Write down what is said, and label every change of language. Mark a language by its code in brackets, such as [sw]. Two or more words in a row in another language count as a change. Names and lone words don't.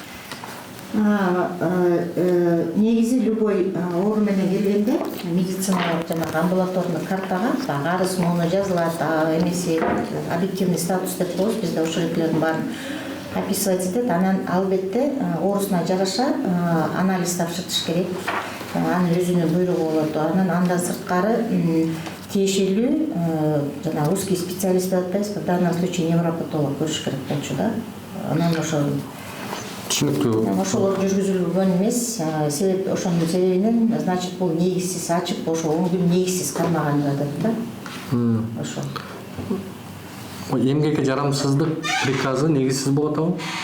[ky] Негизи любой оору менен келгенде медициналык жана амбулаторный картага арыз муну жазылат, эмеси [ru] объективный статус [ky] деп коебуз, бизде ошол экилердин баарын описывать этет. Анан албетте оорусуна жараша анализ тапшыртыш керек. Анын өзүнүн буйругу болот. Андан сырткары тиешелүү жана узкий специалист деп атпайбызбы, [ru] в данном случае невропатолог [ky] көрүш керек болчу да. Анан ошол Түшүнүктүү. Ошолор жүргүзүлгөн эмес, себеп ошонун себебинен, значит, бул негизсиз ачып, ошо 10 күн негизсиз калмаган жатат да. Ошол. Эмгекке жарамсыздык приказы негизсиз болот абы?